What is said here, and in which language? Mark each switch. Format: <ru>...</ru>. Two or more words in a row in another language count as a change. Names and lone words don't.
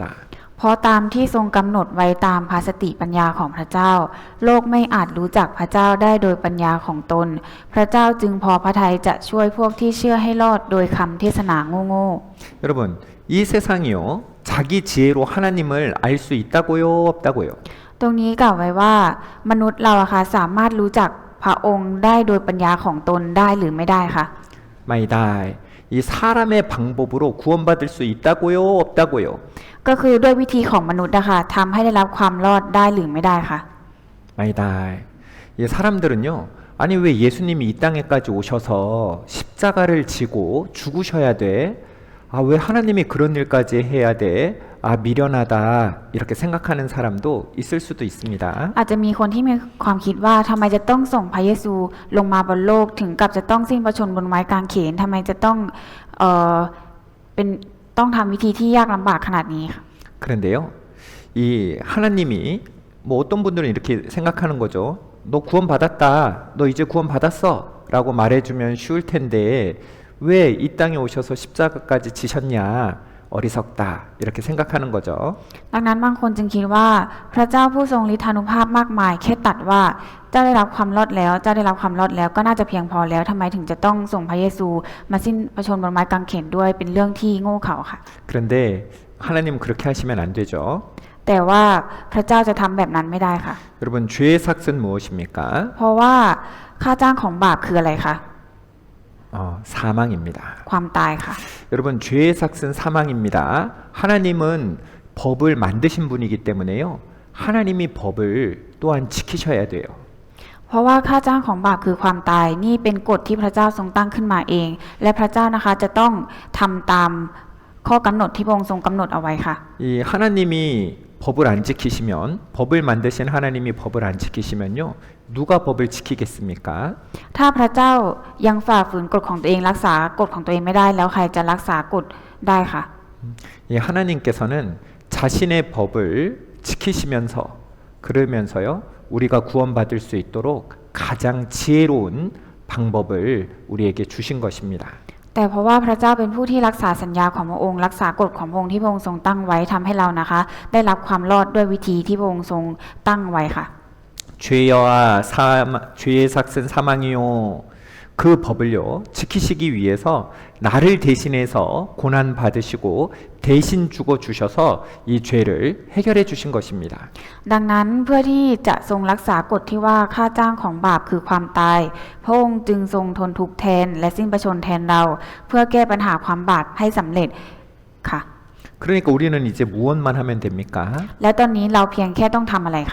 <th>เพราะตามที่ทรงกำหนดไว้ตามภาสติปัญญาของพระเจ้า โลกไม่อาจรู้จักพระเจ้าได้โดยปัญญาของตน พระเจ้าจึงพอพระทัยจะช่วยพวกที่เชื่อให้รอดโดยคำเทศนาโง่</th> <ko>여러분 이 세상이요 자기 지혜로 하나님을 알 수 있다고요 없다고요?</ko> <th>ตรงนี้กล่าวไว้ว่ามนุษย์เราอะค่ะสามารถรู้จักพระองค์ได้โดยปัญญาของตนได้หรือไม่ได้คะ ไม่ได้.</th> <ko>이 사람의 방법으로 구원받을 수 있다고요 없다고요?</ko> <th>ก็คือด้วยวิธีของมนุษย์นะคะทำให้ได้รับความรอดได้หรือไม่ได้คะ ไม่ได้.</th> <ko>이 사람들은요 아니 왜 예수님이 이 땅에까지 오셔서 십자가를 지고 죽으셔야 돼? 아, 왜 하나님이 그런 일까지 해야 돼? 아, 미련하다 이렇게 생각하는 사람도 있을 수도 있습니다.</ko> <th>อาจจะมีคนที่มีความคิดว่าทำไมจะต้องส่งพระเยซูลงมาบนโลกถึงกับจะต้องสิ้นพระชนม์บนไม้กางเขนทำไมจะต้องเอ่อเป็นต้องทำวิธีที่ยากลำบากขนาดนี้ค่ะ</th> <ko>그런데요, 이 하나님이 뭐 어떤 분들은 이렇게 생각하는 거죠. 너 구원받았다. 너 이제 구원받았어. 라고 말해주면 쉬울 텐데 왜 이 땅에 오셔서 십자가까지 지셨냐. 어리석다. 이렇게 생각하는 거죠.</ko> <th>ดังนั้นบางคนจึงคิดว่าพระเจ้าผู้ทรงฤทธานุภาพมากมายแค่ตัดว่าเจ้าได้รับความรอดแล้วเจ้าได้รับความรอดแล้วก็น่าจะเพียงพอแล้วทำไมถึงจะต้องส่งพระเยซูมาสิ้นพระชนม์บนไม้กางเขนด้วยเป็นเรื่องที่โง่เขลาค่ะ</th> <ko>그런데 하나님은 그렇게 하시면 안 되죠.</ko> <th>แต่ว่าพระเจ้าจะทำแบบนั้นไม่ได้ค่ะ</th> <ko>여러분 죄의 삭은 무엇입니까?</ko> <th>เพราะว่าค่าจ้างของบาปคืออะไรคะ</th> <ko>사망입니다.</ko> <th>ความตายค่ะ</th> <ko>여러분 죄의 삭은 사망입니다. 하나님은 법을 만드신 분이기 때문에요. 하나님이 법을 또한 지키셔야 돼요.</ko> <th>เพราะว่าค่าจ้างของบาปคือความตายนี่เป็นกฎที่พระเจ้าทรงตั้งขึ้นมาเอง และพระเจ้านะคะจะต้องทำตามข้อกำหนดที่พระองค์ทรงกำหนดเอาไว้ค่ะ</th> <ko>이 하나님이 법을 안 지키시면 법을 만드신 하나님이 법을 안 지키시면요. 누가 법을 지키겠습니까?</ko> <th>ถ้าพระเจ้ายังฝ่าฝืนกฎของตัวเองรักษากฎของตัวเองไม่ได้แล้วใครจะรักษากฎได้ค่ะ</th> <ko>이 하나님께서는 자신의 법을 지키시면서 그러면서요. 우리가 구원받을 수 있도록 가장 지혜로운 방법을 우리에게 주신 것입니다.</ko> <th>แต่เพราะว่าพระเจ้าเป็นผู้ที่รักษาสัญญาของพระองค์รักษากฎของพระองค์ที่พระองค์ทรงตั้งไว้ทำให้เรานะคะ ได้รับความรอดด้วยวิธีที่พระองค์ทรงตั้งไว้ค่ะ</th> <ko>죄의 삭은 사망이요. 그 법을요 지키시기 위해서 나를 대신해서 고난 받으시고 대신 죽어 주셔서 이 죄를 해결해 주신 것입니다.</ko> <th>ดังนั้นเพื่อที่จะทรงรักษากฎที่ว่าค่าจ้างของบาปคือความตายพระองค์จึงทรงทนทุกข์แทนและสิ้นพระชนม์แทนเรา เพื่อแก้ปัญหาความบาปให้สำเร็จค่ะ</th> <ko>그러니까 우리는 이제 무엇만 하면 됩니까?</ko> <th>แล้วตอนนี้เราเพียงแค่ต้องทำอะไรคะ</th>